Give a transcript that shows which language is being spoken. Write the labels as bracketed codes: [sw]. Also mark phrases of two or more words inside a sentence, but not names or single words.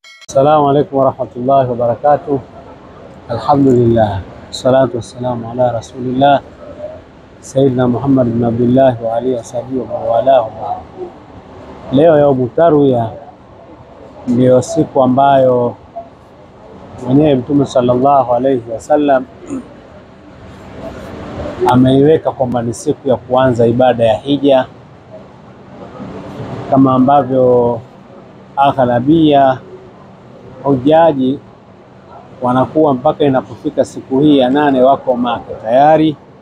[ar] السلام عليكم ورحمة الله وبركاته. الحمد لله، الصلاة والسلام على رسول الله سيدنا محمد بن عبد الله وآله وصحبه وموالاه. [sw] Leo [ar] يوم التروية [sw] ndio siku ambayo mwenyewe Mtume [ar] صلى الله عليه وسلم [sw] ameiweka kwamba ni siku ya kuanza ibada ya hija, kama ambavyo aghlabia hujaji wanakuwa mpaka inapofika siku hii ya 8 wako Maka tayari,